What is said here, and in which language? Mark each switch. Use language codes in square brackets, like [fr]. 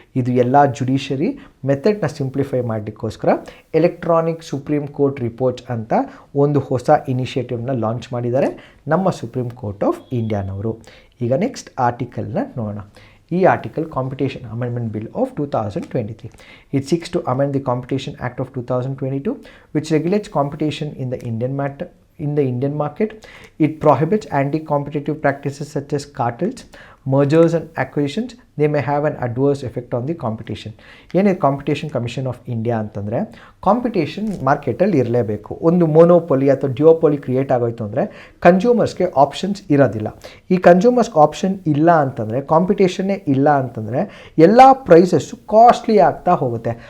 [kn] ಇದು ಎಲ್ಲ judiciary ಮೆಥಡ್ನ simplify ಮಾಡಲಿಕ್ಕೋಸ್ಕರ electronic supreme court reports ಅಂತ ಒಂದು ಹೊಸ ಇನಿಷಿಯೇಟಿವ್ನ ಲಾಂಚ್ ಮಾಡಿದ್ದಾರೆ ನಮ್ಮ ಸುಪ್ರೀಂ ಕೋರ್ಟ್ ಆಫ್ ಇಂಡಿಯಾನವರು. ಈಗ ನೆಕ್ಸ್ಟ್ ಆರ್ಟಿಕಲ್ನ ನೋಡೋಣ. ಈ article competition amendment bill of 2023. [en] It seeks to amend the Competition Act of 2022, which regulates competition in the Indian market. It prohibits anti-competitive practices such as cartels, mergers and acquisitions. They may have an adverse effect on the competition. [kn] ಏನಿದೆ competition commission of India ಅಂತಂದರೆ, competition ಮಾರ್ಕೆಟಲ್ಲಿ ಇರಲೇಬೇಕು. ಒಂದು ಮೋನೋಪೊಲಿ ಅಥವಾ ಡ್ಯೂಯೋಪೊಲಿ create ಆಗೋಯ್ತು ಅಂದರೆ ಕನ್ಸ್ಯೂಮರ್ಸ್ಗೆ options ಇರೋದಿಲ್ಲ. ಈ ಕನ್ಸ್ಯೂಮರ್ಸ್ಗೆ ಆಪ್ಷನ್ ಇಲ್ಲ ಅಂತಂದರೆ, ಕಾಂಪಿಟೇಷನ್ನೇ ಇಲ್ಲ ಅಂತಂದರೆ ಎಲ್ಲ ಪ್ರೈಸಸ್ಸು ಕಾಸ್ಟ್ಲಿ ಆಗ್ತಾ ಹೋಗುತ್ತೆ.